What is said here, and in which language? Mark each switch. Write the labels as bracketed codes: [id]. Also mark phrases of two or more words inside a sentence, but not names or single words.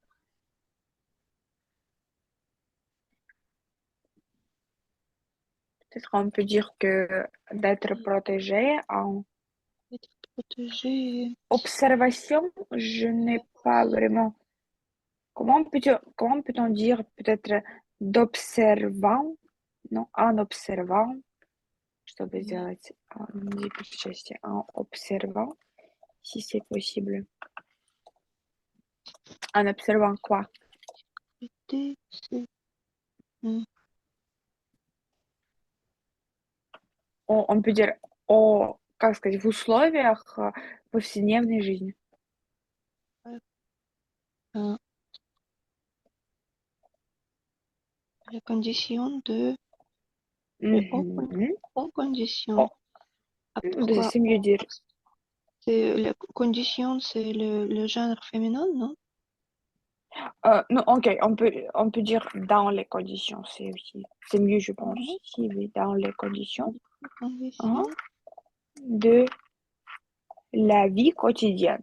[fr] Peut-être on peut dire que d'être protégé en Être protégé. observation, je n'ai pas vraiment. Comment peut-on dire peut-être d'observant? Non, en observant. [ru] Чтобы сделать части [fr] en observant, si c'est possible. En observant quoi? C'est On peut dire [ru] о, как сказать, в условиях повседневной жизни. [fr] euh, la condition de. Мгм. En condition. О, Ah, [ru] да, [fr] pourquoi c'est mieux dire. la condition, c'est le genre féminin, non? Non, ok, on peut dire dans les conditions, c'est mieux, je pense. Si, oui, dans les conditions Condition. de la vie quotidienne.